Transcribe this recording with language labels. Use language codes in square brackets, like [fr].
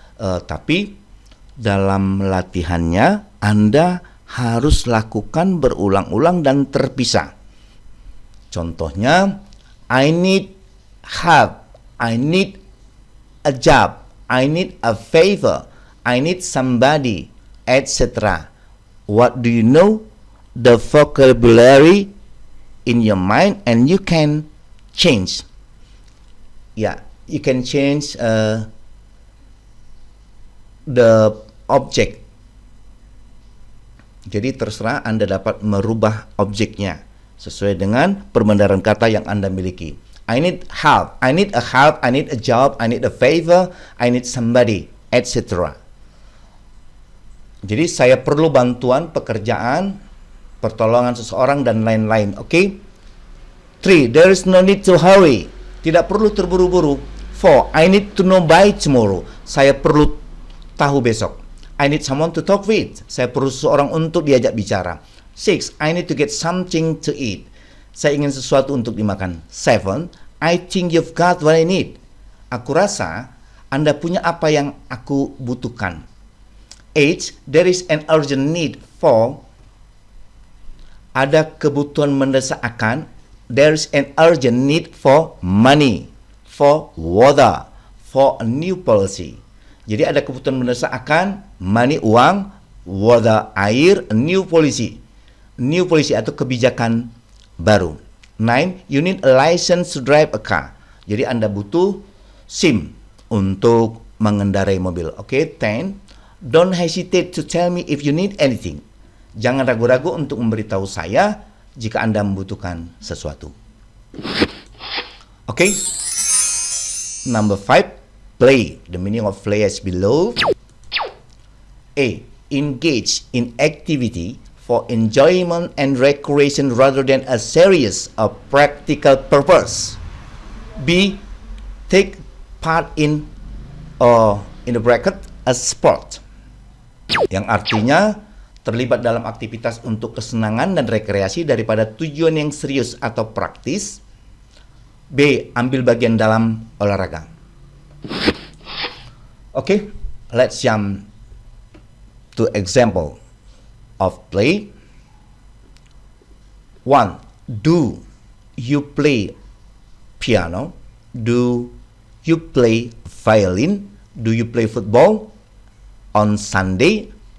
[id] Tapi dalam latihannya, Anda harus lakukan berulang-ulang dan terpisah. [en] Contohnya, I need help, I need a job, I need a favor, I need somebody, etc. What do you know? The vocabulary in your mind, and you can change. Yeah, you can change the object. [id] Jadi terserah Anda dapat merubah objeknya sesuai dengan perbendaharaan kata yang Anda miliki. [en] I need help, I need a help, I need a job, I need a favor, I need somebody, etc. [id] Jadi saya perlu bantuan, pekerjaan, pertolongan seseorang, dan lain-lain. Oke? 3. [en] There is no need to hurry. [id] Tidak perlu terburu-buru. [en] 4. I need to know by tomorrow. [id] Saya perlu tahu besok. [en] I need someone to talk with. [id] Saya perlu seseorang untuk diajak bicara. 6. [en] I need to get something to eat. [id] Saya ingin sesuatu untuk dimakan. 7. [en] I think you've got what I need. [id] Aku rasa Anda punya apa yang aku butuhkan. 8. [en] There is an urgent need for. [id] Ada kebutuhan mendesak akan. [en] There's an urgent need for money, for water, for a new policy. [id] Jadi ada kebutuhan mendesak akan money, uang, water, air, [en] a new policy. [id] New policy atau kebijakan baru. 9. [en] You need a license to drive a car. [id] Jadi Anda butuh SIM untuk mengendarai mobil. Oke. 10. [en] Don't hesitate to tell me if you need anything. [id] Jangan ragu-ragu untuk memberitahu saya jika Anda membutuhkan sesuatu. Oke. [en] Number 5, play. The meaning of play is below. A. Engage in activity for enjoyment and recreation rather than a serious or practical purpose. B. Take part in the bracket a sport. [id] Yang artinya terlibat dalam aktivitas untuk kesenangan dan rekreasi daripada tujuan yang serius atau praktis. B. Ambil bagian dalam olahraga. [en] Okay, let's jump to example of play. 1. Do you play piano? Do you play violin? Do you play football on Sunday?